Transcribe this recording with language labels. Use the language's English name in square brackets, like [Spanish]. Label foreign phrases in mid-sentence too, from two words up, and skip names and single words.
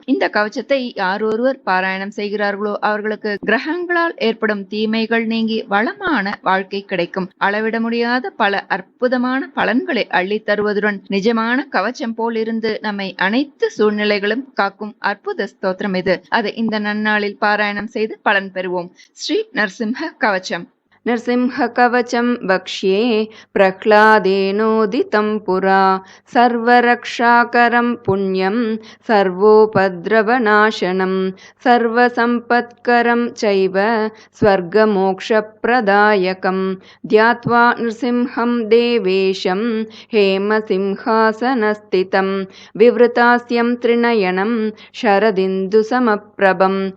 [Tamil] இந்த கவச்சத்தை யார் ஒருவர் பாராயணம் செய்கிறார்களோ அவர்களுக்கு கிரகங்களால் ஏற்படும் தீமைகள் நீங்கி வளமான வாழ்க்கை கிடைக்கும். அளவிட முடியாத பல அற்புதமான பலன்களை அள்ளி தருவதுடன் நிஜமான கவச்சம் போல் இருந்து நம்மை அனைத்து சூழ்நிலைகளும் காக்கும் அற்புத ஸ்தோத்திரம் இது. அதை இந்த நன்னாளில் பாராயணம் செய்து பலன் பெறுவோம். ஸ்ரீ நரசிம்ம கவச்சம். [Sanskrit] नृसिंहकवचं वक्ष्ये प्रह्लादेनोदितं पुरा सर्वरक्षाकरं पुण्यं सर्वोपद्रवनाशनं सर्वसम्पत्करं चैव स्वर्गमोक्षप्रदायकं ध्यात्वा नृसिंहं देवेशं हेमसिंहासनस्थितं विवृतास्यं त्रिनयनं शरदिन्दुसमप्रभं